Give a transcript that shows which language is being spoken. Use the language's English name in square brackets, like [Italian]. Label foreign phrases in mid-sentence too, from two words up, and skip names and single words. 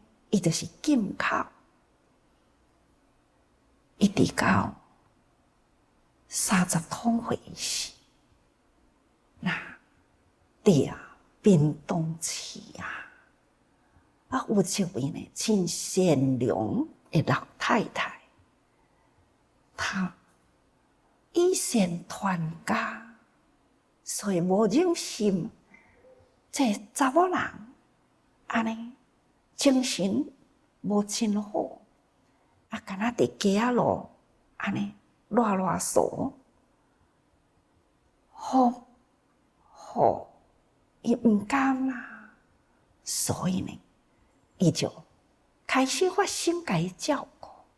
[Min Nan Chinese] 伊就是禁口，一直到30通岁时，伫冰冻期有一位呢真善良的老太太，她以善传家，所以无忍心这查某人安尼精神无真好，敢若伫街仔路安尼乱踅，风雨伊毋甘啦，所以呢，伊就开始发心甲伊照顾，